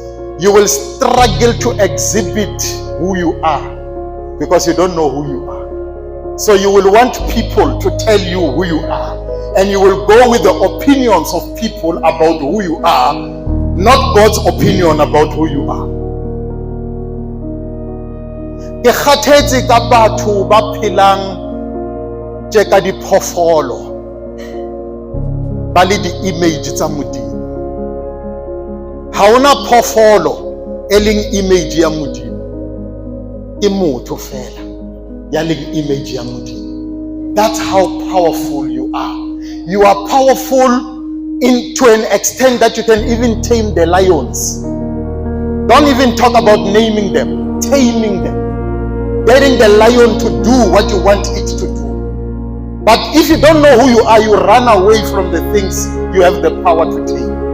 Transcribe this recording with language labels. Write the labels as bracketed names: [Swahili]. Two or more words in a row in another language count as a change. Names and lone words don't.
[English] You will struggle to exhibit who you are because you don't know who you are. So you will want people to tell you who you are, and you will go with the opinions of people about who you are, not God's opinion about who you are. [Southern Sotho] Ke kgathetse ka batho ba phelang tjeka diphoofolo ba le di-image tsa Modimo. Ha ona phoofolo e leng image ya Modimo, ke motho fela ya leng image ya Modimo. [English] That's how powerful you are. You are powerful to an extent that you can even tame the lions. Don't even talk about naming them, taming them, getting the lion to do what you want it to do. But if you don't know who you are, you run away from the things you have the power to tame.